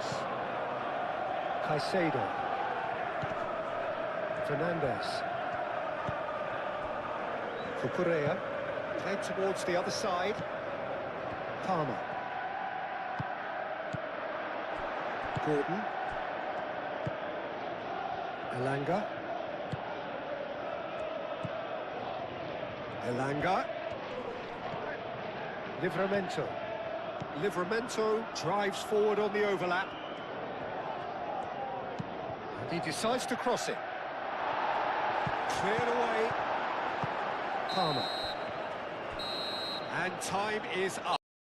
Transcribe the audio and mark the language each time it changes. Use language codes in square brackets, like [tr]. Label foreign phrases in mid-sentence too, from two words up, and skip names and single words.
[en] Caicedo. Fernandes. Cucurella. Played towards the other side. Palmer. Gordon. Elanga. Elanga. Livramento. Livramento drives forward on the overlap. And he decides to cross it. Cleared away. Palmer. And time is up.